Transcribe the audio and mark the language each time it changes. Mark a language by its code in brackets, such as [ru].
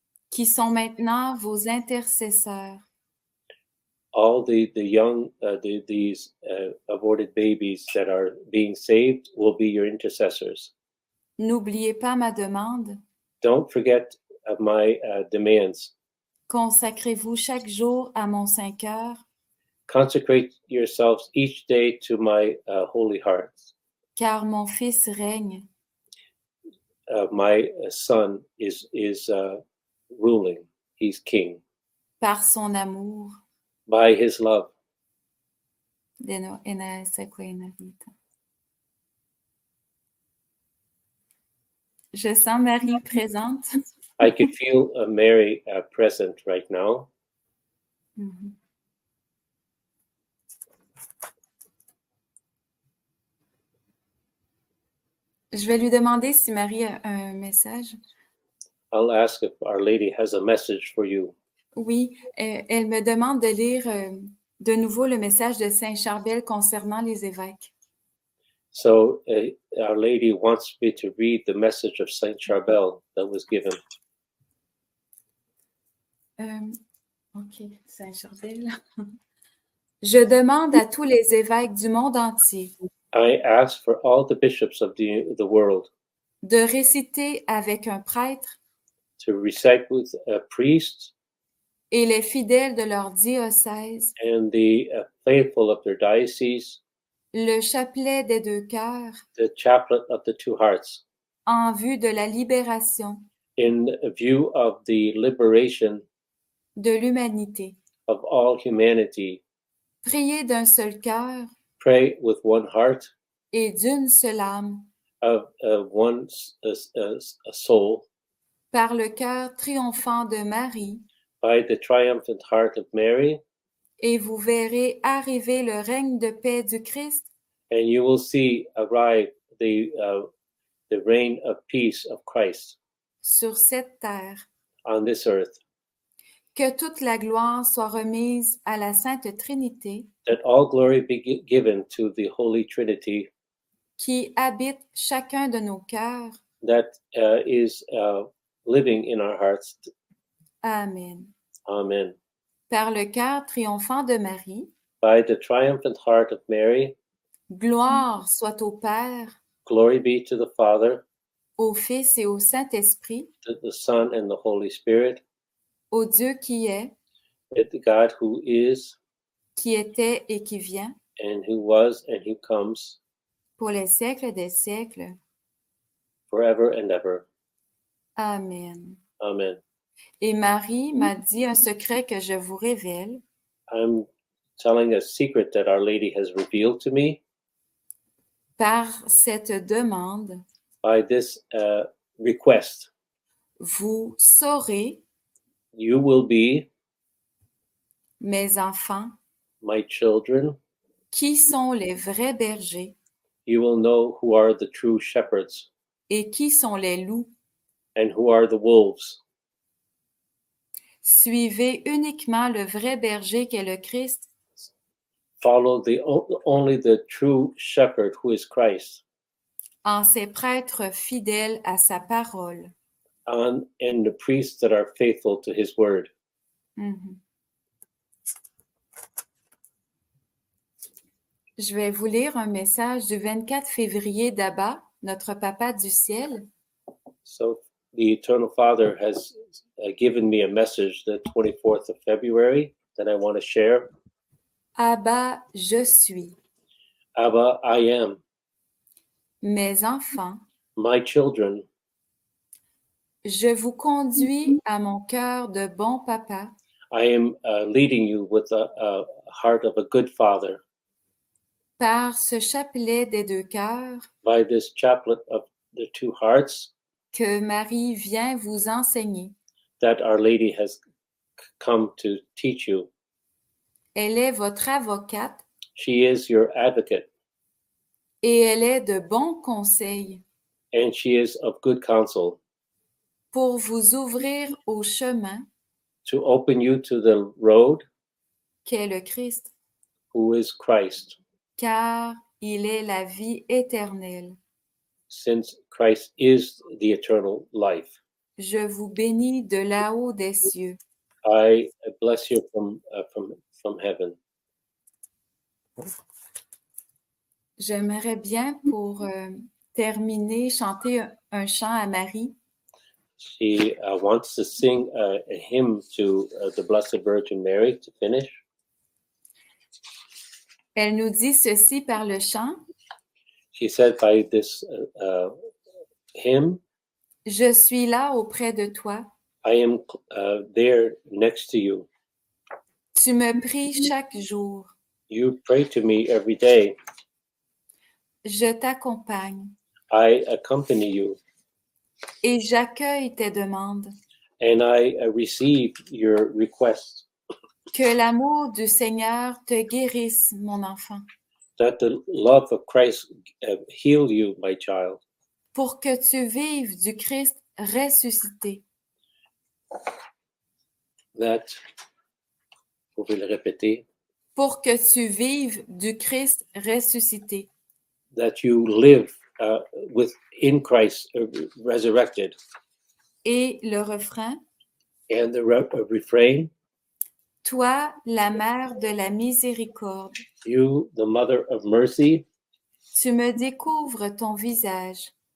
[fr] qui sont maintenant vos intercesseurs. [en] All the young, these aborted babies that are being saved will be your intercessors. [fr] N'oubliez pas ma demande. [en] Don't forget my demands. [fr] Consacrez-vous chaque jour à mon Saint-Cœur, [en] Consecrate yourselves each day to my holy heart. [fr] car mon Fils règne. [en] My son is ruling. He's king [fr] Par son amour. [en] by his love. [fr] Je sens Marie présente. [en] I could feel Mary present right now. Mhm. [fr] Je vais lui demander si Marie a un message. [en] I'll ask if Our Lady has a message for you. [fr] Oui, elle me demande de lire de nouveau le message de Saint Charbel concernant les évêques. [en] So Our Lady wants me to read the message of Saint Charbel that was given. Ok, Saint Charbel. [fr] Je demande à tous les évêques du monde entier [en] I ask for all the bishops of the world [fr] de réciter avec un prêtre [en] to recite with a priest [fr] et les fidèles de leur diocèse [en] and the faithful of their diocese [fr] le chapelet des deux cœurs [en] the chaplet of the two hearts [fr] en vue de la libération [en] in view of the liberation [fr] de l'humanité. [en] of all humanity. [fr] Priez d'un seul cœur [en] Pray with one heart, [fr] et d'une seule âme, [en] of one soul, [fr] par le cœur triomphant de Marie, [en] by the triumphant heart of Mary, [fr] et vous verrez arriver le règne de paix du Christ [en] and you will see arrive the reign of peace of Christ [fr] sur cette terre. [en] on this earth. [fr] Que toute la gloire soit remise à la Sainte Trinité, [en] That all glory be given to the Holy Trinity [fr] qui habite chacun de nos cœurs. [en] that is living in our hearts. [fr] Amen. [en] Amen. [fr] Par le cœur triomphant de Marie, [en] By the triumphant heart of Mary, [fr] gloire soit au Père, [en] glory be to the Father, [fr] au Fils et au Saint-Esprit, [en] to the Son, and the Holy Spirit, [fr] au Dieu qui est, [en] with the God who is, [fr] qui était et qui vient, [en] and who was, and who comes, [fr] pour les siècles des siècles. [en] forever and ever. [fr] Amen. [en] Amen. [fr] Et Marie m'a dit un secret que je vous révèle. [en] I'm telling a secret that Our Lady has revealed to me. [fr] Par cette demande, [en] By this request, [fr] vous saurez, [en] you will be, [fr] mes enfants, [en] my children, [fr] qui sont les vrais bergers [en] you will know who are the true shepherds [fr] et qui sont les loups. [en] and who are the wolves. [fr] Suivez uniquement le vrai berger qu'est le Christ [en] Follow only the true shepherd who is Christ, [fr] en ses prêtres fidèles à sa parole. [en] and the priests that are faithful to his word. Mhm. [fr] Je vais vous lire un message du 24 février d'Abba, notre Papa du ciel. [en] So the Eternal Father has given me a message the 24th of February that I want to share. [fr] Abba, je suis. [en] Abba, I am. [fr] Mes enfants, [en] My children, [fr] je vous conduis à mon cœur de bon papa [en] I am leading you with a heart of a good father [fr] par ce chapelet des deux cœurs [en] by this chaplet of the two hearts [fr] que Marie vient vous enseigner. [en] that Our Lady has come to teach you. [fr] Elle est votre avocate [en] She is your advocate [fr] et elle est de bons conseils [en] and she is of good counsel [fr] pour vous ouvrir au chemin [en] to open you to the road, [fr] qu'est le Christ, [en] who is Christ, [fr] car il est la vie éternelle. [en] since Christ is the eternal life. [fr] Je vous bénis de là-haut des cieux. [en] I bless you from heaven. [fr] J'aimerais bien pour terminer chanter un chant à Marie. [en] She wants to sing a hymn to the Blessed Virgin Mary to finish. [fr] Elle nous dit ceci par le chant. [en] She said by this hymn, [fr] Je suis là auprès de toi. [en] I am there next to you. [fr] Tu me pries chaque jour. [en] You pray to me every day. [fr] Je t'accompagne [en] I accompany you, [fr] et j'accueille tes demandes. [en] and I receive your requests. [fr] Que l'amour du Seigneur te guérisse, mon enfant, [en] That the love of Christ heal you, my child. [fr] pour que tu vives du Christ ressuscité. [en] That, [fr] vous pouvez le répéter, Pour que tu vives du Christ ressuscité. [en] that you live in Christ resurrected. [fr] Et le refrain, [en] And the refrain, [fr] toi, la mère de la miséricorde, [en] you, the mother of mercy, [fr] tu me découvres ton visage.